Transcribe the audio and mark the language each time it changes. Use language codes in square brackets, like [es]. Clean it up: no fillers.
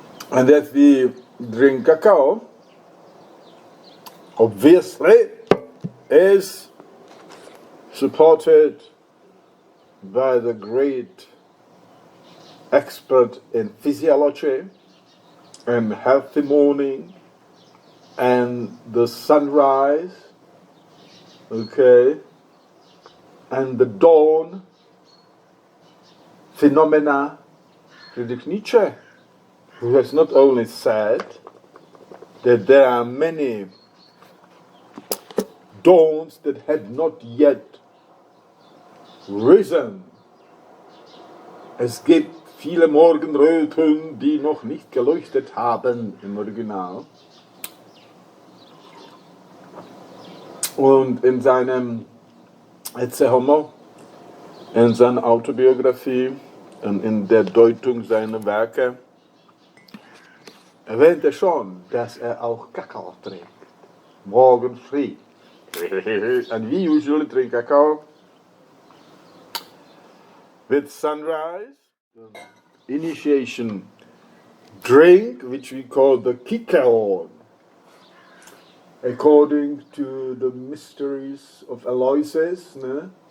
[en] And that we drink cacao, obviously, is supported by the great expert in physiology and healthy morning and the sunrise, okay, and the dawn phenomena. Ludwig Nietzsche, who has not only said that there are many dawns that had not yet risen. [de] Es gibt viele Morgenröten, die noch nicht geleuchtet haben, im Original. Und in seinem Ecce Homo, in seiner Autobiografie und in der Deutung seiner Werke, erwähnt er schon, dass er auch Kakao trinkt. Morgen früh. [en] And we usually drink cacao with sunrise, the initiation drink, which we call the kikaon, according to the mysteries of Eleusis, ne?